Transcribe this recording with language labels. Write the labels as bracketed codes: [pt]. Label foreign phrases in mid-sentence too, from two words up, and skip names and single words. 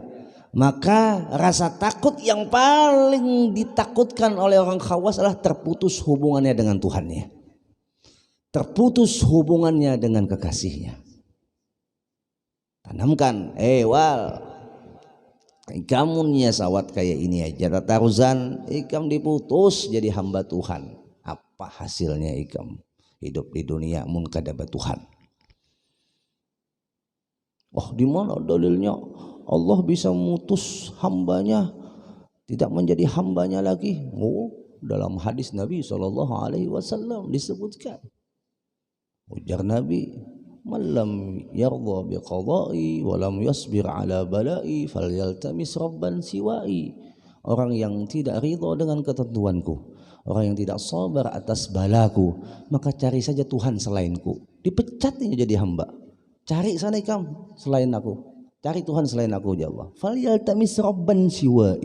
[id] Maka rasa takut yang paling ditakutkan oleh orang khawas adalah terputus hubungannya dengan Tuhannya, terputus hubungannya dengan kekasihnya. [bjn] Tanamkan, wal, kamu nia sawat kayak ini aja, tarusan ikam diputus jadi hamba Tuhan. Apa hasilnya ikam hidup di dunia mun kada Tuhan? [id] Oh, di mana dalilnya Allah bisa memutus hambanya tidak menjadi hambanya lagi? Oh, dalam hadis Nabi SAW disebutkan. Ujar Nabi, [ar] من لم يرض بقضائي ولم يصبر على بلائي فليلتمس ربا سوائي. [id] Orang yang tidak ridha dengan ketentuanku, orang yang tidak sabar atas balaku, maka cari saja Tuhan selainku. [bjn] Dipecat ini jadi hamba, cari sana ikam selain aku, cari Tuhan selain aku, ya Allah. [ar] فليلتمس ربا سوائي.